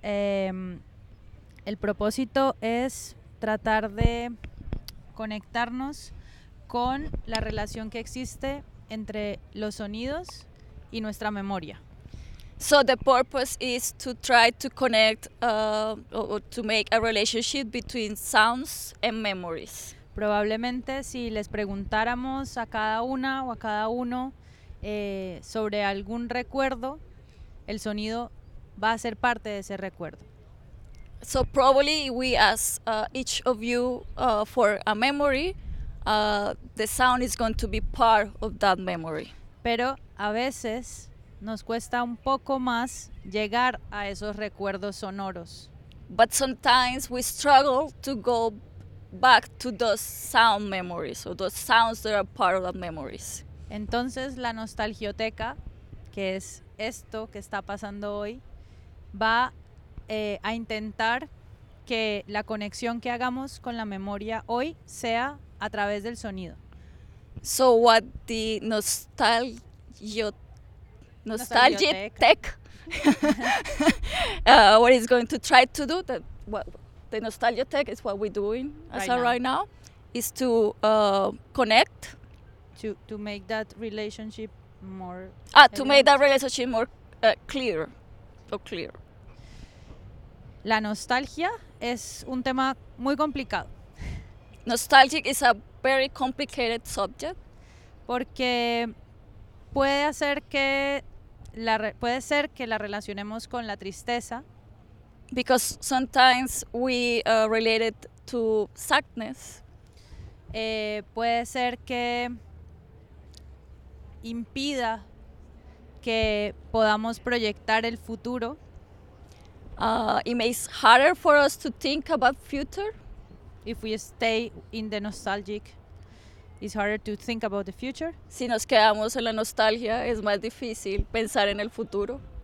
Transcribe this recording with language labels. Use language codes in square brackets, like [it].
[es] El propósito es tratar de conectarnos con la relación que existe entre los sonidos y nuestra memoria. [en] So the purpose is to try to connect or to make a relationship between sounds and memories. [es] Probablemente si les preguntáramos a cada una o a cada uno sobre algún recuerdo, el sonido va a ser parte de ese recuerdo. [en] So probably we ask each of you for a memory, the sound is going to be part of that memory. [es] Pero a veces nos cuesta un poco más llegar a esos recuerdos sonoros. [en] But sometimes we struggle to go back to those sound memories or those sounds that are part of that memories. [es] Entonces la nostalgioteca, que es esto que está pasando hoy, va a intentar que la conexión que hagamos con la memoria hoy sea a través del sonido. [en] So what the nostalgia tech what is going to try to do, that what the nostalgia tech is what we're doing right now is to connect to make that relationship more to make that relationship more clear. [es] La nostalgia es un tema muy complicado. [en] Nostalgic is a very complicated subject. [es] Porque puede ser que la relacionemos con la tristeza. [en] Because sometimes we relate it to sadness. [es] Puede ser que impida que podamos proyectar el futuro. [en] It makes harder for us to think about future. If we stay in the nostalgic, it's harder to think about the future. [es] Si nos quedamos en la nostalgia, es más difícil pensar en el futuro.